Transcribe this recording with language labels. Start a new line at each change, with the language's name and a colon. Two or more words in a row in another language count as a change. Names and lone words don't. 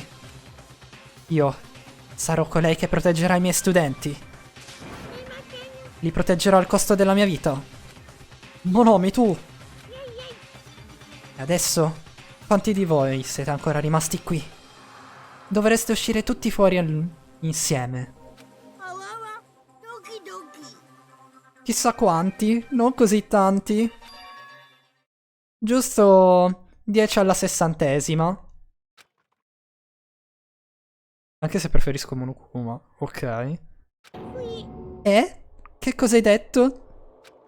Italian: Io sarò colei che proteggerà i miei studenti. Li proteggerò al costo della mia vita. Monomi, tu. E adesso, quanti di voi siete ancora rimasti qui? Dovreste uscire tutti fuori insieme.
Japanese: あわわ。ドキドキ。
Italian: Chissà quanti, non così tanti. Giusto 10 alla 60esima. Anche se preferisco Monokuma. Ok. E? Che cosa hai detto?